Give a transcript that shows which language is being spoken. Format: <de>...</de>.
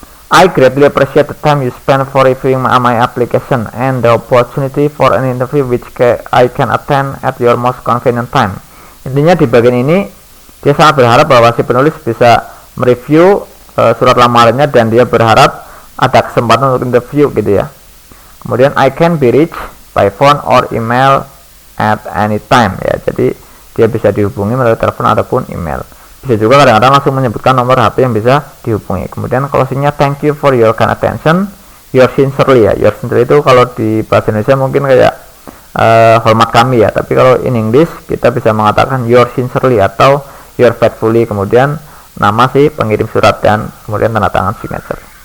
<en>I greatly appreciate the time you spend for reviewing my application and the opportunity for an interview which I can attend at your most convenient time.</en> <id>Intinya di bagian ini dia sangat berharap bahwa si penulis bisa mereview surat lamarannya dan dia berharap ada kesempatan untuk interview gitu ya. Kemudian</id> <en>I can be reached by phone or email at any time ya.</en> <id>Jadi dia bisa dihubungi melalui telepon ataupun email. Bisa juga kadang-kadang langsung menyebutkan nomor HP yang bisa dihubungi. Kemudian closingnya</id> <en>thank you for your kind attention, yours sincerely ya.</en> <id>Yours sincerely itu kalau di bahasa Indonesia mungkin kayak hormat kami ya, tapi kalau</id> <en>in English</en> <id>kita bisa mengatakan</id> <en>yours sincerely</en> <id>atau</id> <en>yours faithfully,</en> <id>kemudian nama si pengirim surat dan kemudian tanda tangan signature.</id>